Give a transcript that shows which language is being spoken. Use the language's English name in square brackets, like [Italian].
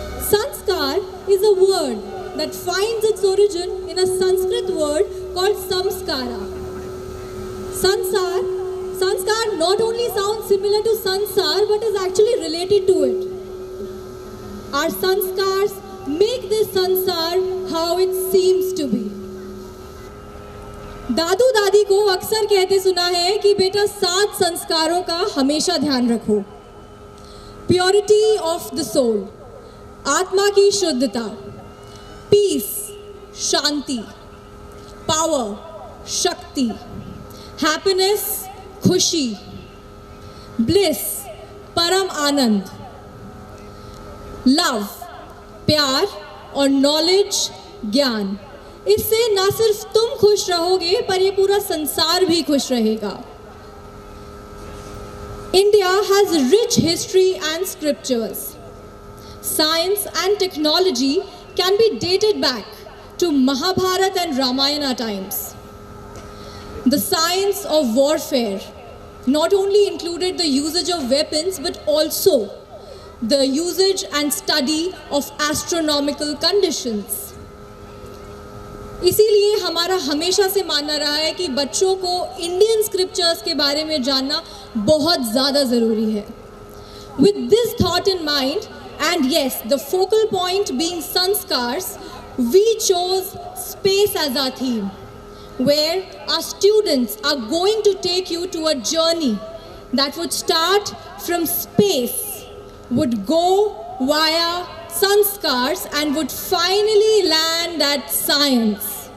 [English] Sanskar is a word that finds its origin in a Sanskrit word called samskara. Sanskar not only sounds similar to sansar but is actually related to it. Our sanskars make this sansar how it seems to be. [Hindi] दादू दादी को अक्सर कहते सुना है कि बेटा 7 संस्कारों का हमेशा ध्यान रखो. [English] purity of the soul, [Hindi] आत्मा की शुद्धता, पीस शांति, पावर शक्ति, हैप्पीनेस खुशी, ब्लिस परम आनंद, लव, प्यार और नॉलेज, ज्ञान। इससे ना सिर्फ तुम खुश रहोगे पर ये पूरा संसार भी खुश रहेगा। [English] India has rich history and scriptures. Science and technology can be dated back to Mahabharata and Ramayana times. The science of warfare not only included the usage of weapons but also the usage and study of astronomical conditions. [Hindi] इसीलिए हमारा हमेशा से मानना रहा है कि बच्चों को इंडियन स्क्रिप्चर्स के बारे में जानना बहुत ज़्यादा ज़रूरी है। [English] With this thought in mind, and yes, the focal point being sanskars, we chose space as our theme, where our students are going to take you to a journey that would start from space, would go via sanskars and would finally land at science.